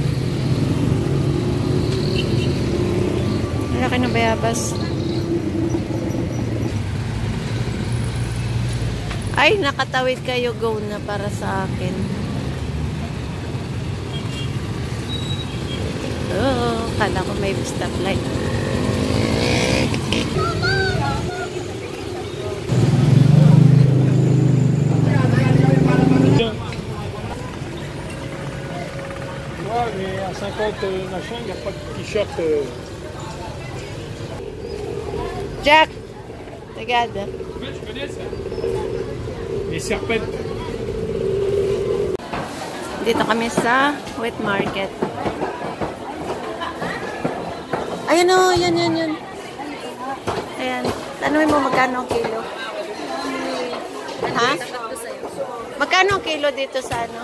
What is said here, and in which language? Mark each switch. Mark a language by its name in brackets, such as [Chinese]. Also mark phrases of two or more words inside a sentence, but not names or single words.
[Filipino] Ang laki ng bayabas. Ay, nakatawid kayo. Go na para sa akin. Oh, kala ko may stoplight. [French] Mais à 50 machin, il n'y a pas de t-shirt. [Filipino] Jack! Tagada. [French] Oui, je connais ça. Les serpents. [Filipino] Dito kami sa wet market. Ayan o, yan. Ayan. Tanungin mo magkano ang kilo? Ha? Magkano ang kilo dito sa ano?